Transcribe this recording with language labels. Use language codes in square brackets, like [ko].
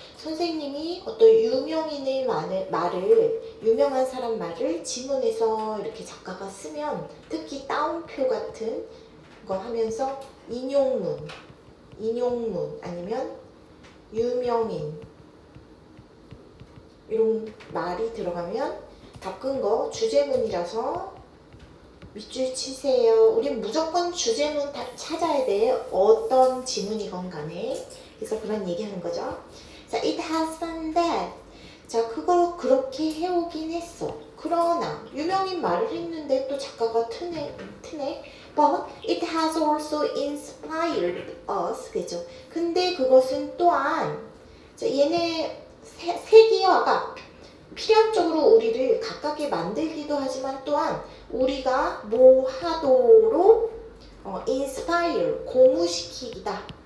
[ko] 선생님이 어떤 유명인의 유명한 사람 말을 지문에서 이렇게 작가가 쓰면 특히 따옴표 같은 거 하면서 인용문 아니면 유명인 이런 말이 들어가면 바꾼 거 주제문이라서 밑줄 치세요. 우린 무조건 주제문 찾아야 돼. 어떤 지문이건 간에. 그래서 그런 얘기하는 거죠. [en] 자, it has done that. [ko] 자, 그걸 그렇게 해오긴 했어. 그러나 유명인 말을 했는데 또 작가가 트네. [en] But it has also inspired us. [ko] 그죠? 근데 그것은 또한 자, 얘네 세계화가 필연적으로 우리를 가깝게 만들기도 하지만 또한 우리가 뭐 하도록 inspire, 고무시키기다.